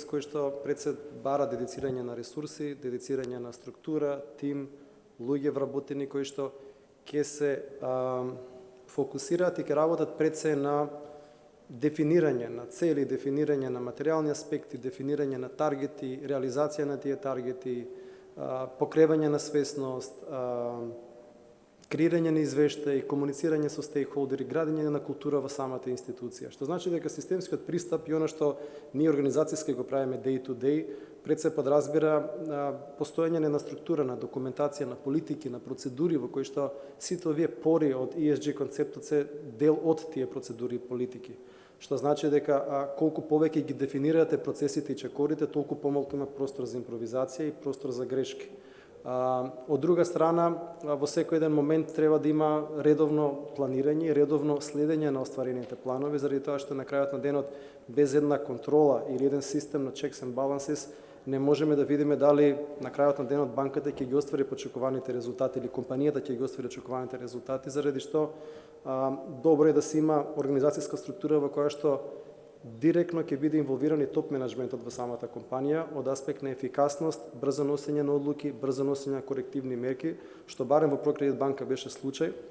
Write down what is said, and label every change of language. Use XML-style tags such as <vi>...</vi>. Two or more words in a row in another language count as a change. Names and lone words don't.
<mk>кој што пред се бара дедицирање на ресурси, дедицирање на структура, тим, луѓе вработени кои што ќе се фокусираат и ќе работат пред се на дефинирање на цели, дефинирање на материјални аспекти, дефинирање на таргети, реализација на тие таргети, покревање на свесност, креирање на извештај, комуницирање со стейкхолдери, градење на култура во самата институција. Што значи дека системскиот пристап и она што ние организацијски го правиме</mk> <en>day to day,</en> <mk>пред се подразбира постојање на структура, на документација, на политики, на процедури во кои што сите овие пори од ESG концептот се дел од тие процедури и политики. Што значи дека колку повеќе ги дефинирате процесите и чекорите, толку помалку има простор за импровизација и простор за грешки. Од друга страна, во секој еден момент треба да има редовно планирање и редовно следење на остварените планови, заради тоа што на крајот на денот без една контрола или еден систем на</mk> <en>checks and balances</en> <mk>не можеме да видиме дали на крајот на денот банката ќе ги оствари очекуваните резултати или компанијата ќе ги оствари очекуваните резултати, заради што добро е да се има организацијска структура во која што директно ќе биде инволвиран и топ менеджментот во самата компанија од аспект на ефикасност, брзо носење на одлуки, брзо носење на корективни мерки, што барем во ProCredit банка беше случај.</mk>